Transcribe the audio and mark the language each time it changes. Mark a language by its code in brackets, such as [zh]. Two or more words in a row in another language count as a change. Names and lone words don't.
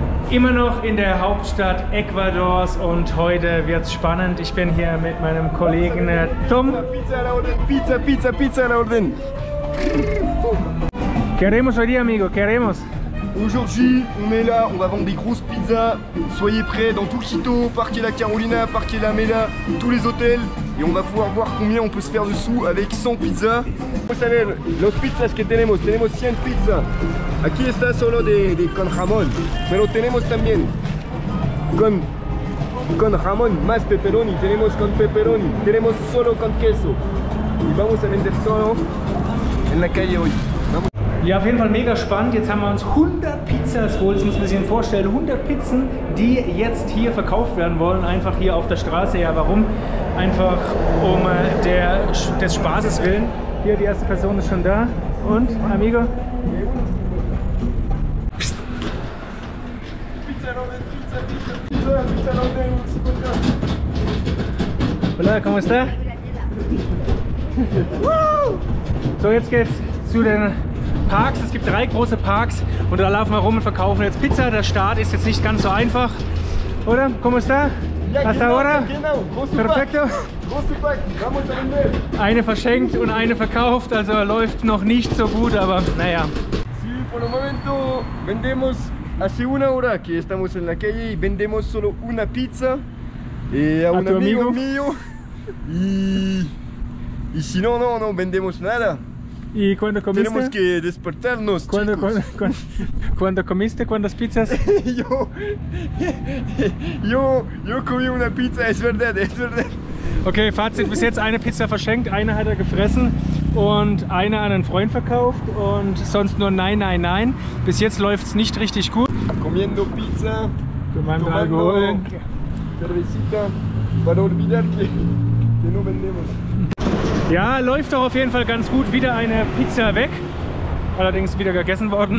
[de] Immer noch in der Hauptstadt Ecuadors und heute wird's spannend. Ich bin hier mit meinem Kollegen Tom. [es] Pizza a la orden. ¿Qué haremos hoy día, amigo? ¿Qué haremos? [fr] Aujourd'hui, on est là, on va vendre des grosses pizzas. Soyez prêts dans tout Quito, Parque La Carolina, Parque La Mela, tous les hôtels. Et on va pouvoir voir combien on peut se faire de sous avec 100 pizzas. [es] Vamos a ver los pizzas que tenemos. Tenemos 100 pizzas. Aquí está solo de con jamón. Pero tenemos también con jamón más pepperoni. Tenemos con pepperoni. Tenemos solo con queso. Y vamos a vender solo en la calle hoy. [de] Ja, auf jeden Fall mega spannend. Jetzt haben wir uns 100 Pizzas geholt. Das muss man sich vorstellen. 100 Pizzen, die jetzt hier verkauft werden wollen. Einfach hier auf der Straße. Ja, warum? Einfach um des Spaßes willen. Hier, die erste Person ist schon da. Und, [es] amigo? Hola, ¿cómo está? [de] So, jetzt geht's zu den Parks. Es gibt 3 große Parks und da laufen wir rum und verkaufen jetzt Pizza. Der Start ist jetzt nicht ganz so einfach. Oder? [es] ¿Cómo está? Hasta ahora? Perfecto. [de] Eine verschenkt und eine verkauft, also läuft noch nicht so gut, aber naja. [es] Sí, por el momento vendemos hace una hora que estamos en la calle y vendemos solo una pizza a un amigo mío y si no, no vendemos nada. ¿Y cuándo comiste? Tenemos que despertarnos. ¿Cuándo comiste? ¿Cuántas pizzas? yo comí una pizza, es verdad, es verdad. [de] Okay, Fazit, bis jetzt eine Pizza verschenkt, eine hat er gefressen und eine an einen Freund verkauft und sonst nur nein. Bis jetzt läuft es nicht richtig gut. [es] Comiendo pizza, tomando Alkohol, cervecita, para olvidar que no vendemos. [de] Ja, läuft doch auf jeden Fall ganz gut. Wieder eine Pizza weg. Allerdings wieder gegessen worden.